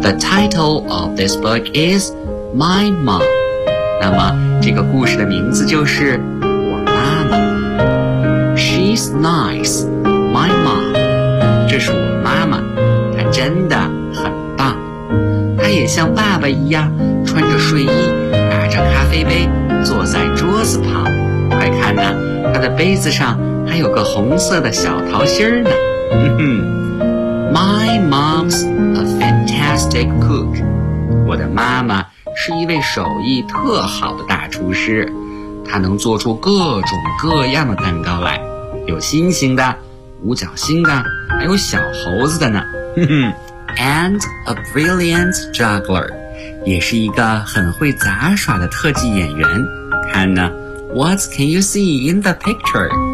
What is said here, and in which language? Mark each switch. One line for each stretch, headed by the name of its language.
English: The title of this book is My Mom.
Chinese: 那么这个故事的名字就是我妈妈。
English: She's nice, my mom.
Chinese: 这是我妈妈，她真的很棒。她也像爸爸一样穿着睡衣，拿着咖啡杯，坐在桌子旁。快看呐，她的杯子上还有个红色的小桃心呢。
English: 哼哼。My mom's a fantastic cook.
Chinese: 我的妈妈是一位手艺特好的大厨师，她能做出各种各样的蛋糕来，有星星的，五角星的，还有小猴子的呢。
English: And a brilliant juggler.
Chinese: 也是一个很会杂耍的特技演员。看呢，
English: What can you see in the picture?